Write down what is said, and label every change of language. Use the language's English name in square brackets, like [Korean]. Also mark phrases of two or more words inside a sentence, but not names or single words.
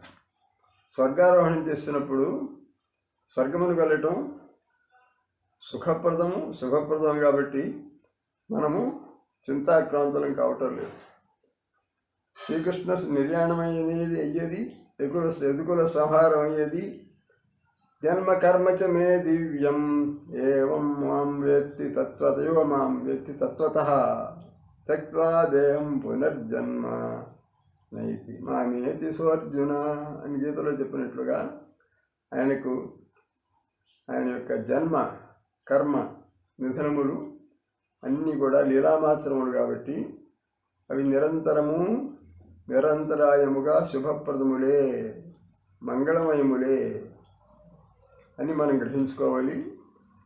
[Telugu] స్వర్గారోహణం చేసినప్పుడు స్వర్గమును వెళ్ళటం సుఖప్రదం కాబట్టి మనము చింతాక్రాంతులం కావటం లేదు. శ్రీకృష్ణ నిర్యాణమయ్యేది యదుకుల సంహారం అయ్యేది. [Sanskrit] జన్మ కర్మచ మే దివ్యం ఏవం మాం వేత్తి తత్వతయో మాం వేత్తి తత్వతః త్యక్త్వా దేహం పునర్జన్మ నైతి మామేతి సోర్జున [Telugu] అని గీతలో చెప్పినట్లుగా ఆయన యొక్క జన్మ కర్మ నిధనములు అన్నీ కూడా లీలామాత్రములు కాబట్టి అవి నిరంతరాయముగా శుభప్రదములే, మంగళమయములే అని మనం గ్రహించుకోవాలి.